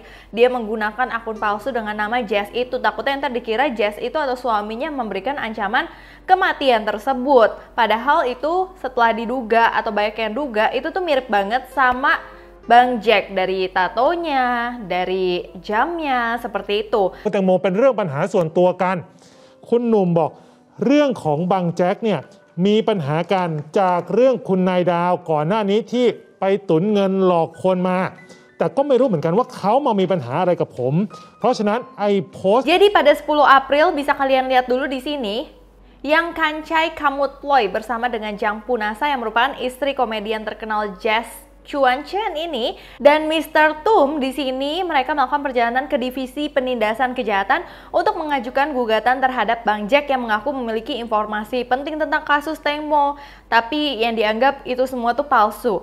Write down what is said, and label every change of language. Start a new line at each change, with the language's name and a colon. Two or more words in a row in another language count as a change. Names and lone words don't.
Indonesian: Dia menggunakan akun palsu dengan nama Jess itu. Takutnya ntar dikira Jess itu atau suaminya memberikan ancaman kematian tersebut. Padahal itu setelah diduga atau banyak yang duga itu tuh mirip banget sama Bang Jack, dari tatonya, dari jamnya, seperti itu.
Thai: คุณแตงโมเป็นเรื่องปัญหาส่วนตัวกันคุณหนุ่มบอกเรื่องของบังแจ็คเนี่ยมีปัญหากันจากเรื่องคุณนายดาวก่อนหน้านี้ที่ไปตุนเงินหลอกคนมาแต่ก็ไม่รู้เหมือนกันว่าเขามามีปัญหาอะไรกับผมเพราะฉะนั้นไอ้โพสต์
Indonesian: Jadi pada 10 April bisa kalian lihat dulu di sini yang Kancai Kamutploy bersama dengan Jang Punasa yang merupakan istri komedian terkenal Jess Chuan Chen ini dan Mr. Tum di sini mereka melakukan perjalanan ke divisi penindasan kejahatan untuk mengajukan gugatan terhadap Bang Jack yang mengaku memiliki informasi penting tentang kasus Teng Mo, tapi yang dianggap itu semua tuh palsu.